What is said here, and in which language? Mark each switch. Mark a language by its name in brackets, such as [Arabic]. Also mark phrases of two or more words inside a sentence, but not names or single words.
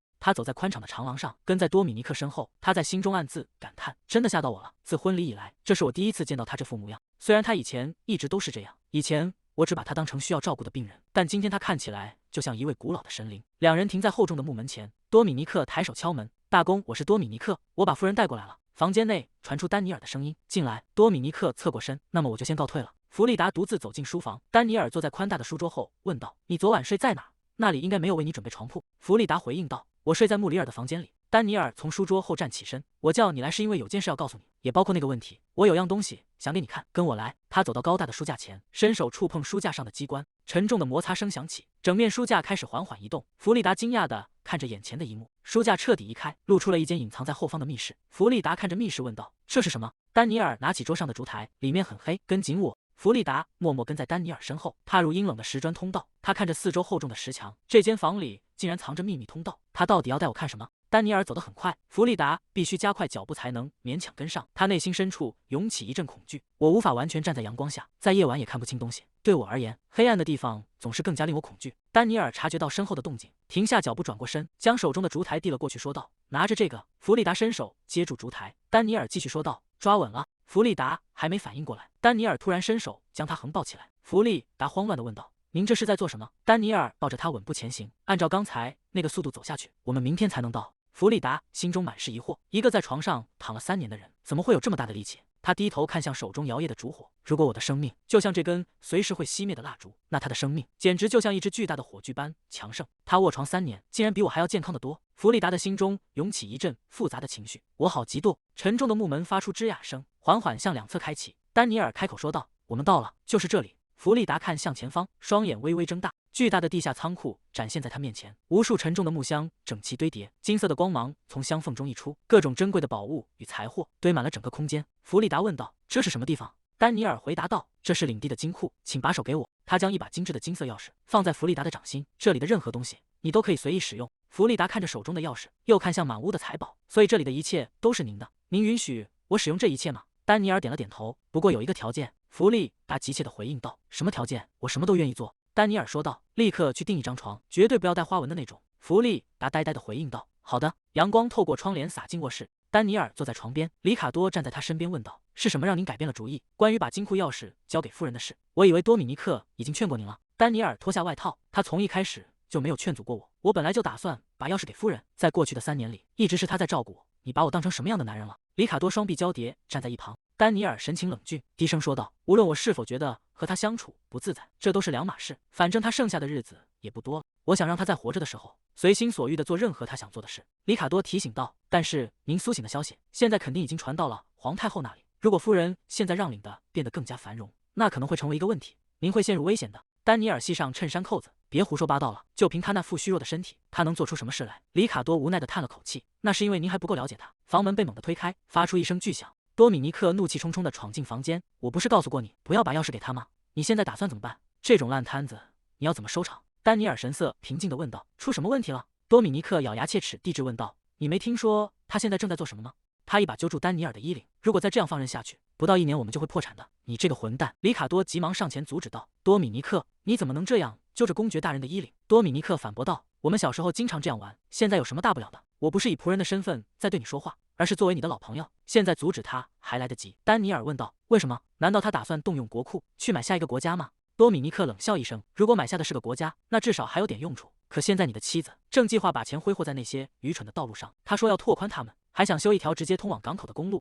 [Chinese] 他走在寬敞的長廊上，跟在多米尼克身後。他在心中暗自感嘆：“真的嚇到我了。自婚禮以來，這是我第一次見到他這副模樣。雖然他以前一直都是這樣，以前我只把他當成需要照顧的病人，但今天他看起來就像一位古老的神靈。” 兩人停在厚重的木門前，多米尼克抬手敲門：“大公，我是多米尼克，我把夫人带過来了。” 房間內傳出丹尼爾的聲音：“進來。”多米尼克側過身：“那麼我就先告退了。” 弗利達獨自走進書房，丹尼爾坐在寬大的書桌後，問道：“你昨晚睡在哪兒？那裡應該沒有為你準備床鋪。”弗利達回應道：“我睡在穆里爾的房間裡。” 丹尼爾從書桌後站起身：“我叫你來是因為有件事要告訴你，也包括那個問題。我有樣東西想給你看，跟我來。”他走到高大的書架前，伸手觸碰書架上的機關，沉重的摩擦聲響起，整面書架開始緩緩移動。弗利達驚訝地看着眼前的一幕，書架徹底移開，露出了一間隱藏在後方的密室。弗利達看着密室問道：“這是什麼？”丹尼爾拿起桌上的燭台，裡面很黑，跟緊我。弗利達默默跟在丹尼爾身後，踏入陰冷的石磚通道。他看着四周厚重的石牆，這間房裡竟然藏着秘密通道。他到底要帶我看什麼？丹尼爾走得很快，弗利達必須加快腳步才能勉強跟上。他內心深處湧起一陣恐懼，我無法完全站在陽光下，在夜晚也看不清東西。對我而言，黑暗的地方總是更加令我恐懼。丹尼爾察覺到身後的動靜，停下腳步，轉過身，將手中的燭台遞了過去，說道：“拿着這個。” 弗利達伸手接住燭台，丹尼爾繼續說道：“抓穩了。” 弗利達還沒反應過來，丹尼爾突然伸手將他橫抱起來。弗利達慌亂地問道：“您這是在做什麼？” 丹尼爾抱着他穩步前行，按照剛才那個速度走下去，我們明天才能到。弗利達心中滿是疑惑，一個在床上躺了3年的人，怎麼會有這麼大的力氣？他低頭看向手中搖曳的燭火，如果我的生命就像這根隨時會熄滅的蠟燭，那他的生命簡直就像一支巨大的火炬般強盛。他臥床3年，竟然比我還要健康得多。弗利達的心中湧起一陣複雜的情緒，我好嫉妒。沉重的木門發出吱呀聲，緩緩向兩側開啟。丹尼爾開口說道：“我們到了，就是這裡。”弗利達看向前方，雙眼微微睜大。巨大的地下倉庫展現在他面前，無數沉重的木箱整齊堆疊，金色的光芒從箱縫中溢出，各種珍貴的寶物與財貨堆滿了整個空間。弗利達問道：“ 這是什麼地方？” 丹尼爾回答道：“這是領地的金庫，請把手給我。” 他將一把精致的金色鑰匙放在弗利達的掌心，這裡的任何東西你都可以隨意使用。弗利達看着手中的鑰匙，又看向滿屋的財寶，所以這裡的一切都是您的，您允許我使用這一切嗎？丹尼爾點了點頭，不過有一個條件。弗利達急切地回應道：“什麼條件？我什麼都願意做。” 丹尼爾說道：“立刻去訂一張床，絕對不要帶花紋的那種。” 弗利達呆呆地回應道：“好的。”陽光透過窗簾灑進臥室，丹尼爾坐在床邊，里卡多站在他身邊問道：“是什麼讓您改變了主意？關於把金庫鑰匙交給夫人的事，我以為多米尼克已經勸過您了。” 丹尼爾脫下外套，他從一開始就沒有勸阻過我，我本來就打算把鑰匙給夫人。在過去的3年裡，一直是他在照顧我。你把我當成什麼樣的男人了？里卡多双臂交疊站在一旁。丹尼爾神情冷峻，低聲說道：“無論我是否覺得和他相處不自在，這都是2碼事。反正他剩下的日子也不多了，我想讓他在活着的時候隨心所欲地做任何他想做的事。” 里卡多提醒道：“但是您蘇醒的消息現在肯定已經傳到了皇太后那裡，如果夫人現在讓領的變得更加繁榮，那可能會成為一個問題，您會陷入危險的。” 丹尼爾繫上襯衫扣子，別胡說八道了，就憑他那副虛弱的身體，他能做出什麼事來？里卡多無奈地嘆了口氣，那是因為您還不夠了解他。房門被猛地推開，發出一聲巨響，多米尼克怒氣冲冲地闖進房間。我不是告訴過你不要把鑰匙給他嗎？你現在打算怎麼辦？這種爛攤子你要怎麼收場？丹尼爾神色平靜地問道。出什麼問題了？多米尼克咬牙切齒地質問道。你沒聽說他現在正在做什麼嗎？他一把揪住丹尼爾的衣領，如果再這樣放任下去，不到1年我們就會破產的。你這個混蛋！里卡多急忙上前阻止道。多米尼克，你怎麼能這樣揪着公爵大人的衣領？多米尼克反駁道。我們小時候經常這樣玩，現在有什麼大不了的？我不是以僕人的身份在對你說話，而是作為你的老朋友，現在阻止他還來得及。丹尼爾問道。為什麼？難道他打算動用國庫去買下一個國家嗎？多米尼克冷笑一聲，如果買下的是個國家，那至少還有點用處。可現在你的妻子正計劃把錢揮霍在那些愚蠢的道路上，他說要拓寬他們，還想修一條直接通往港口的公路。